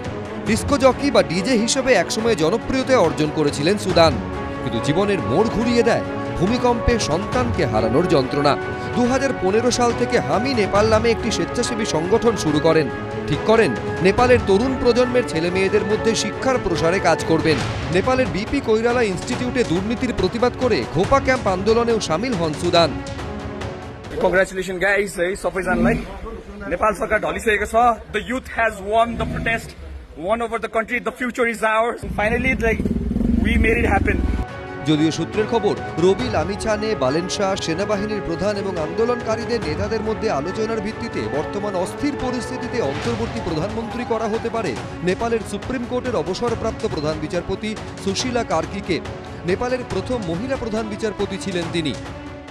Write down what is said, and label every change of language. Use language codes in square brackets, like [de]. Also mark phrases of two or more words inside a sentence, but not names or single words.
[bn] ডিস্কো জকি বা ডিজে হিসেবে একসময় জনপ্রিয়তা অর্জন করেছিলেন সুদান, কিন্তু জীবনের মোড় ঘুরিয়ে দেয় ভূমিকম্পে সন্তানকে হারানোর যন্ত্রণা। 2015 সাল থেকে হামি নেপাল নামে একটি স্বেচ্ছাসেবী সংগঠন শুরু করেন। ঠিক করেন নেপালের তরুণ প্রজন্মের ছেলে মেয়েদের মধ্যে শিক্ষার প্রসারে কাজ করবেন। নেপালের বিপি কৈরালা ইনস্টিটিউটে দুর্নীতির প্রতিবাদ করে খোপা ক্যাম্প আন্দোলনেও সামিল হন সুদান। [en] congratulations guys [ne] है सबैजनालाई। नेपाल सरकार ढलिसकेको छ। [en] The youth has won the protest, won over the country. The future is ours. Finally, we made it happen. [bn] যদিও সূত্রের খবর, রবি লামিছানে, বালেন শাহ, সেনাবাহিনীর প্রধান এবং আন্দোলনকারীদের নেতাদের মধ্যে আলোচনার ভিত্তিতে বর্তমান অস্থির পরিস্থিতিতে অন্তর্বর্তী প্রধানমন্ত্রী করা হতে পারে নেপালের সুপ্রিম কোর্টের অবসরপ্রাপ্ত প্রধান বিচারপতি সুশীলা কার্কিকে। নেপালের প্রথম মহিলা প্রধান বিচারপতি ছিলেন তিনি।